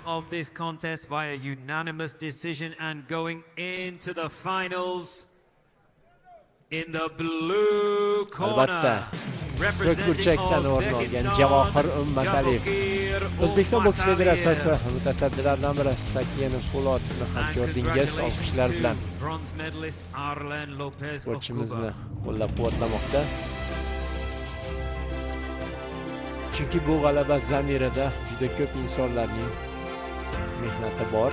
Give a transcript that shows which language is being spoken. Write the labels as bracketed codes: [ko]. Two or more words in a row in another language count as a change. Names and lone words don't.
[en] of this contest via unanimous decision and going into the finals in the blue corner. [uz] Ko'kburchakdan o'rin olgan Javohir Ummataliyev. O'zbekiston boks federatsiyasi mutasaddilaridan biri Sakenov Po'latovni ham ko'rdingiz. Olqishlar bilan sportchimizni qo'llab-quvvatlamoqda. Chunki bu g'alaba zamirida juda ko'p insonlarning mehnati bor.